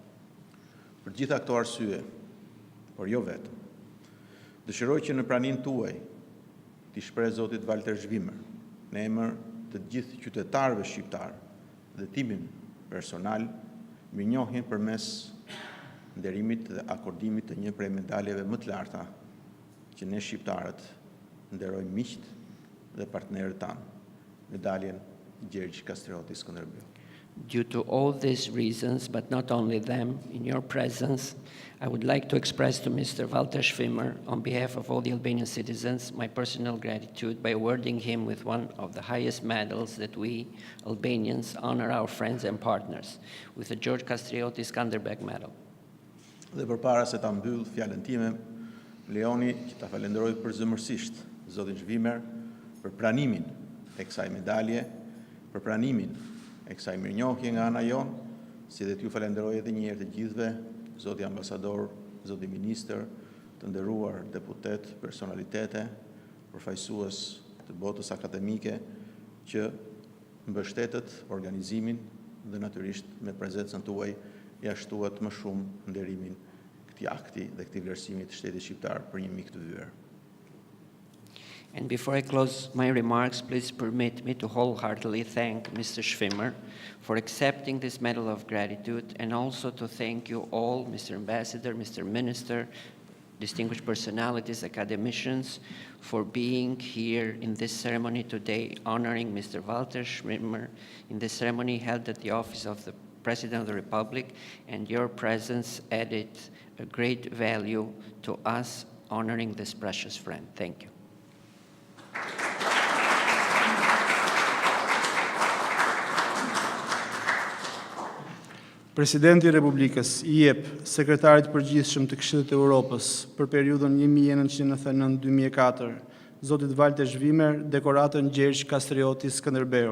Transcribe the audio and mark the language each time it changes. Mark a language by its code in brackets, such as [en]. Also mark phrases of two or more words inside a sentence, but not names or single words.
[sq] Për gjitha këto arsye, por jo vetëm, dëshiroj që në praninë tuaj t'i shpreh zotit Walter Schwimmer në emër të gjithë qytetarëve shqiptar dhe timin personal mirënjohjen përmes nderimit dhe akordimit të një prej medaljeve më të larta që ne shqiptarët nderojmë miqt dhe partnerët tanë, medaljen Gjergj Kastrioti Skënderbeu. [en] Due to all these reasons, but not only them, in your presence, I would like to express to Mr. Walter Schwimmer, on behalf of all the Albanian citizens, my personal gratitude by awarding him with one of the highest medals that we, Albanians, honor our friends and partners, with the Gjergj Kastrioti Skënderbeu medal. [sq] Dhe përpara se ta mbyll fjalën time, lejoni që ta falenderoj përzemërsisht zotin Schwimmer për pranimin e kësaj medalje, për pranimin e kësaj mirënjohje nga ana jon, si dhe t'ju falenderoj edhe një herë të gjithëve, zoti ambasador, zoti ministër, të nderuar deputet, personalitete, përfaqësues të botës akademike që mbështetet organizimin dhe natyrisht me prezencën tuaj ja shtuat më shumë nderimin këtij akti dhe këtij vlerësimi të shtetit shqiptar për një mik të vyer. [en] And before I close my remarks, please permit me to wholeheartedly thank Mr. Schwimmer for accepting this medal of gratitude, and also to thank you all, Mr. Ambassador, Mr. Minister, distinguished personalities, academicians, for being here in this ceremony today, honoring Mr. Walter Schwimmer in this ceremony held at the office of the President of the Republic, and your presence added a great value to us honoring this precious friend. Thank you. [sq] Presidenti i Republikës I jep Sekretarit Përgjithshëm të Këshillit të Evropës për periudhën 1999-2004, zotit Walter Schwimmer, dekoratën Gjergj Kastrioti Skënderbeu.